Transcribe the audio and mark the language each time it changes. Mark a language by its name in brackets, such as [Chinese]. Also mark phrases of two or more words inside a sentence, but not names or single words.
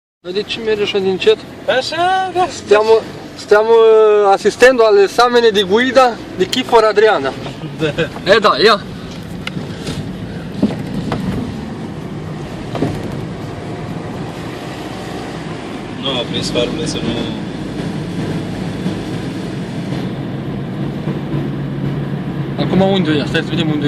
[Romanian] De ce merge așa din încet? Așa, da. [Italian] Stiamo assistendo all'esame di guida di Kifor Adriana. [Romanian] Da. Da, ia. Nu a prins farurile să nu... Acum unde e? Stai să vedem unde e.